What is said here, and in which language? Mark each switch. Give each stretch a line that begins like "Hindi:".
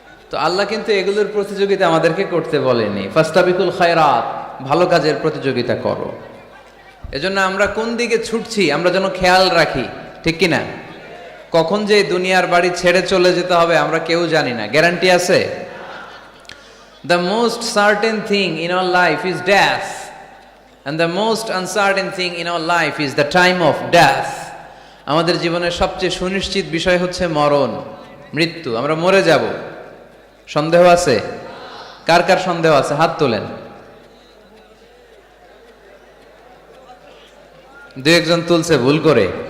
Bangla: তো আল্লাহ কিন্তু এগুলোর প্রতিযোগিতা আমাদেরকে করতে বলেনি।
Arabic: ফাস্তাবিকুল খায়রাত,
Bangla: ভালো কাজের প্রতিযোগিতা করো। এজন্য আমরা কোন দিকে ছুটছি আমরা যেন খেয়াল রাখি, ঠিক কিনা? কখন যে দুনিয়ার বাড়ি ছেড়ে চলে যেতে হবে আমরা কেউ জানি না, গ্যারান্টি আছে?
English: The most certain thing in our life is death, and the most uncertain thing in our life is the time of death.
Bangla: আমাদের জীবনের সবচেয়ে সুনিশ্চিত বিষয় হচ্ছে মরণ, মৃত্যু। আমরা মরে যাব। সন্দেহ আছে? কার কার সন্দেহ আছে হাত তোলেন। দু একজন তুলছে ভুল করে।